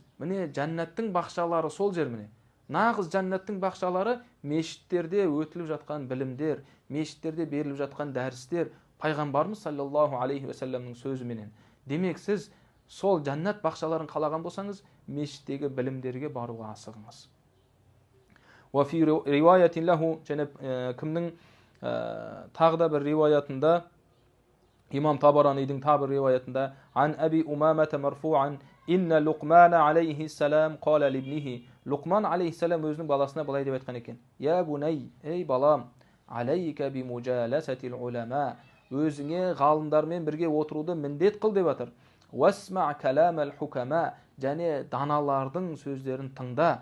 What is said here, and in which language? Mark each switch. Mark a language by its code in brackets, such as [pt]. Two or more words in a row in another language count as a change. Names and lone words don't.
[kk] Міне жәннаттың бақшалары сол жер міне. Нағыз жәннаттың бақшалары мешіттерде өтіліп жатқан білімдер, мешіттерде беріліп жатқан дәрістер, пайғамбарымыз [ar] صلى الله عليه وسلم [kk] сөзіменен. Демек сіз сол жәннат бақшаларын қалаған болсаңыз, мешіттегі білімдерге баруға асығыңыз. [ar] وفي رواية له, [kk] және кімнің тағы да бір риуаятында, имам Табаранидің тағы бір риуаятында, [ar] عن أبي أمامة مرفوعا إن لقمان عليه السلام قال لابنه. [kk] Луқман алейхиссалам өзінің баласына былай деп айтқан екен: [ar] يا بني, [kk] ей балам, [ar] عليك بمجالسة العلماء, [kk] өзіңе ғалымдармен бірге отыруды міндет қыл деп жатыр. [ar] واسمع كلام الحكماء, [kk] және даналардың сөздерін тыңда.